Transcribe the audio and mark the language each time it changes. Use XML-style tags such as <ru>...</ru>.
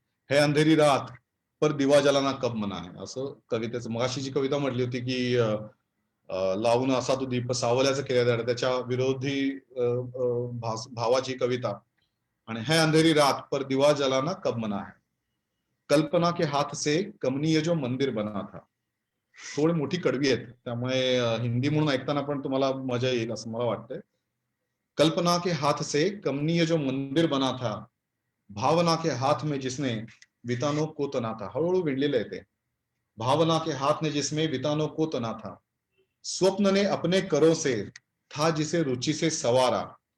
<hi>है अंधेरी रात पर दिवा जलाना कब मना है,</hi> <mr>असं कवितेचं. मगाशी जी कविता म्हटली होती की लावून असा तो दीप सावल्याचं केलेला, त्याच्या विरोधी भावाची कविता.</mr> <hi>आणि है अंधेरी रात पर दिवा जलाना कब मना है, कल्पना के हाथ से कमनीय जो मंदिर बना था.</hi> <mr>थोडी मोठी कडवी आहेत, त्यामुळे हिंदी म्हणून ऐकताना पण तुम्हाला मजा येईल असं मला वाटतंय.</mr> <hi>कल्पना के हाथ से कमनीय जो मंदिर बना था, भावना के हाथ में जिसने वितानों को तना था.</hi> <mr>हळूहळू विणलेलं आहे ते.</mr> <hi>भावना के हाथ ने जिसमें वितानों को तना था, स्वप्न ने अपने करों से था जिसे रुचि से सवारा.</hi>